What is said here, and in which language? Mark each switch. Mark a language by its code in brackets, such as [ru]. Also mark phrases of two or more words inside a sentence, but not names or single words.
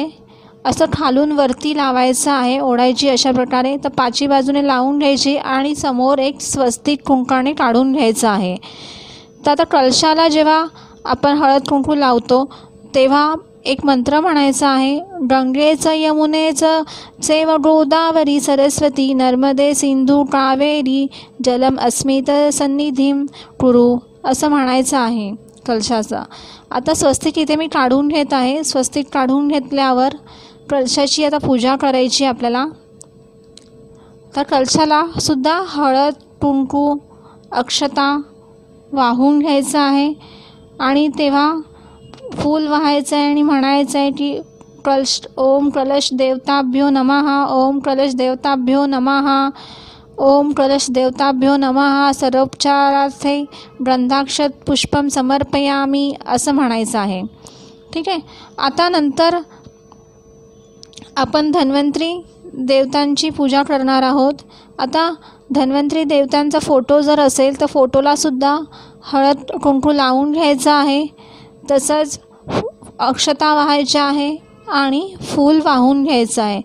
[mr] असं खालून वरती लावायचं आहे, ओढायची अशा प्रकारे. तर 5ही बाजूने लावून घ्यायची आणि समोर एक स्वस्तिक कुंकाने काढून घ्यायचं आहे. तर आता कलशाला जेव्हा आपण हळद कुंकू लावतो तेव्हा एक मंत्र म्हणायचा आहे. [sa] गंगेचं यमुनेचं चैव गोदावरी सरस्वती नर्मदे सिंधू कावेरी जलम अस्मित सन्निधीम कुरु [mr] असं म्हणायचं आहे कलशाचं. आता स्वस्तिक इथे मी काढून घेत आहे. स्वस्तिक काढून घेतल्यावर कलशाची आता पूजा करायची आपल्याला. तर कलशाला सुद्धा हळद, कुंकू, अक्षता वाहून घ्यायचं आहे आणि तेव्हा फूल वाहायचं आहे आणि म्हणायचं आहे की [sa] ओम कलश देवताभ्यो नमः, ओम कलश देवताभ्यो नमः, ओम कलश देवताभ्यो नमः, सर्वोपचारार्थे गंधाक्षत पुष्पम समर्पयामी [mr] असं म्हणायचं आहे. ठीक आहे. आता नंतर आपण धन्वंतरी देवतांची पूजा करणार आहोत. आता धन्वंतरी देवतांचा फोटो जर असेल तर फोटोलासुद्धा हळद कुंकू लावून घ्यायचं आहे. तसंच अक्षता वाहायच्या आहे आणि फूल वाहून घ्यायचं आहे.